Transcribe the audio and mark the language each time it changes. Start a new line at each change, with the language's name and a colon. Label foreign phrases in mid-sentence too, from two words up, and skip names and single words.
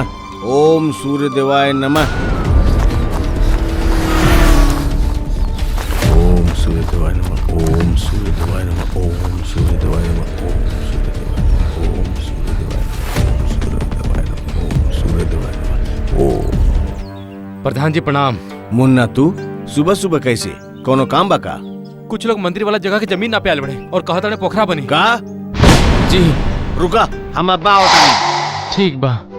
Sanskrit: ओम सूर्य देवाय नमः। ओम सूर्य देवाय नमः। ओम सूर्य देवाय नमः। ओम सूर्य देवाय नमः। ओम सूर्य देवाय नमः। ओम सूर्य देवाय नमः। ओम।
Bhojpuri: प्रधान जी प्रणाम। मुन्ना तू सुबह सुबह कैसे? कोनो काम बा का? कुछ लोग मंदिर वाला जगह की जमीन ना पे आल बड़े और कहत रहे पोखरा बनी। का? जी रुका, हम अब्बा होता ठीक बा।